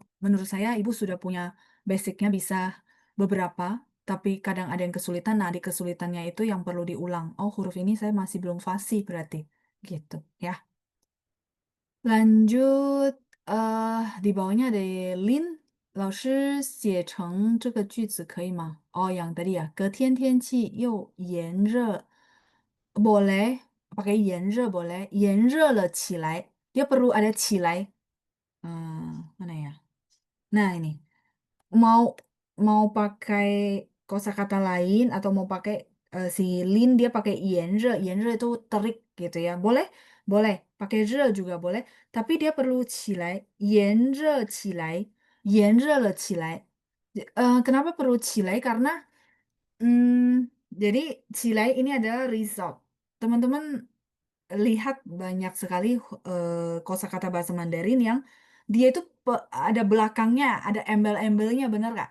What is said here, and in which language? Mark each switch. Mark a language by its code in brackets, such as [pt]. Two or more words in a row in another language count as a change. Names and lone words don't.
[id] Menurut saya Ibu sudah punya basicnya bisa beberapa, tapi kadang ada yang kesulitan. Nah, di kesulitannya itu yang perlu diulang. Oh, huruf ini saya masih belum fasih berarti. Gitu ya. Lanjut, di bawahnya ada Lin. [zh] 老师写成这个句子可以吗? [id] Oh, yang tadi ya. [zh] 隔天天气又炎热. [id] Pakai 炎热 boleh. [zh] 炎热了起来. [id] Dia perlu ada 起来. Mana ya? Nah, ini. Mau mau pakai kosakata lain atau mau pakai si Lin dia pakai 炎热. 炎热 itu terik gitu ya. Boleh? Boleh. Pakai 热 juga boleh. Tapi dia perlu 起来. [zh] 炎热起来. 炎热了起来. [id] Kenapa perlu 起来? Karena jadi Cilai ini adalah result. Teman-teman lihat banyak sekali kosakata bahasa Mandarin yang dia itu ada belakangnya, ada embel-embelnya, bener nggak?